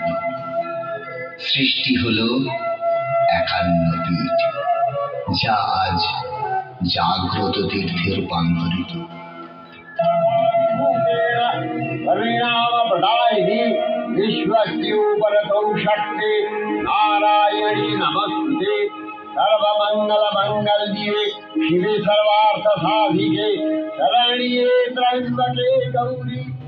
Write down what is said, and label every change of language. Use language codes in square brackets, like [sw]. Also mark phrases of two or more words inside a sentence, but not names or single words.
[bn] সৃষ্টি হল 51 পীঠ, যা আজ জাগ্রত তীর্থে রূপান্তরিত। [sa] विश्वस्योपरतौ शक्ति नारायणी नमस्ते। सर्वमंगल मंगल्ये शिवे सर्वार्थ साधिके शरण्ये त्र्यंबके गौरी